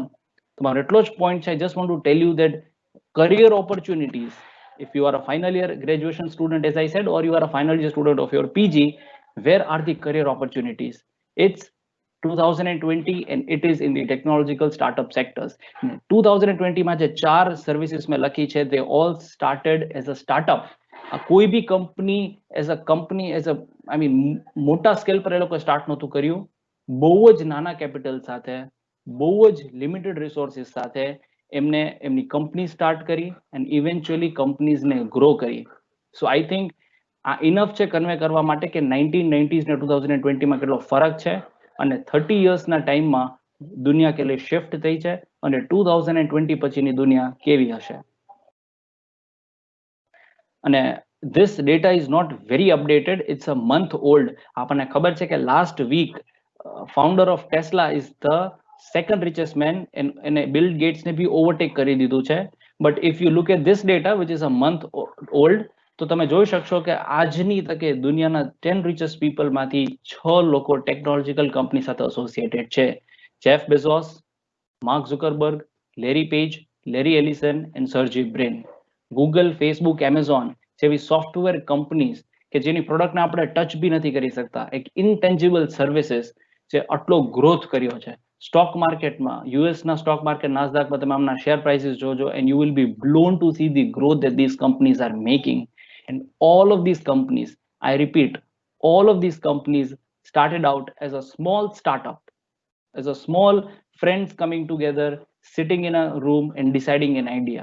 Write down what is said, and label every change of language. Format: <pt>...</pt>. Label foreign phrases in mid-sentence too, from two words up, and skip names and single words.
<gu>તમારો એટલો જ પોઈન્ટ છે.</gu> <en>I just want to tell you that career opportunities, if you are a final year graduation student, as I said, or you are a final year student of your PG, where are the career opportunities? It's 2020 and it is in the technological startup sectors.</en> <gu>2020 માં જે 4 સર્વિસીસ મેં લખી છે,</gu> <en>they all started as a startup.</en> <gu>કોઈ બી કંપની</gu> <en>as a I mean</en> <gu>મોટા સ્કેલ પર એ લોકો સ્ટાર્ટ નહોતું કર્યું, બહુ જ નાના કેપિટલ સાથે, બહુ જ</gu> <en>limited resources</en> <gu>સાથે એમને એમની</gu> <en>company start</en> <gu>કરી અને</gu> <en>eventually companiesને grow</en> <gu>કરી.</gu> <en>So I think</en> <gu>આ ઇનફ છે કન્વે કરવા માટે કે 1990s ને 2020 માં કેટલો ફરક છે, અને 30</gu> <en>yearsના timeમાં</en> <gu>દુનિયા કેટલી શિફ્ટ થઈ છે અને 2020 પછીની દુનિયા કેવી હશે.</gu> <en>અને this data is not very updated, it's a month old.</en> <gu>આપણને ખબર છે કે</gu> <en>last week founder of Tesla is the second richest man and Bill Gates</en> <gu>ને બી</gu> <en>overtake</en> <gu>કરી દીધું છે.</gu> <en>But if you look at this data which is a month old,</en> <gu>તો તમે જોઈ શકશો કે આજની તકે દુનિયાના 10</gu> <en>richest people</en> <gu>માંથી 6 લોકો</gu> <en>technological company</en> <gu>સાથે એસોસિએટેડ છે. જેફ બેઝોસ, માર્ક ઝુકરબર્ગ, લેરી પેજ, લેરી એલિસન એન્ડ સર્જી બ્રિન. ગૂગલ, ફેસબુક, એમેઝોન જેવી</gu> <en>software companies</en> <gu>કે જેની પ્રોડક્ટને આપણે ટચ બી નથી કરી શકતા, એક</gu> <en>intangible services</en> <gu>જે આટલો ગ્રોથ કર્યો છે. સ્ટોક માર્કેટમાં, યુએસના સ્ટોક માર્કેટ નાસ્દાકમાં તમે આમના શેર પ્રાઇસીસ જોજો</gu> <en>and you will be blown to see the growth that these companies are making. And all of these companies, I repeat, all of these companies started out as a small startup, as a small friends coming together, sitting in a room and deciding an idea.</en>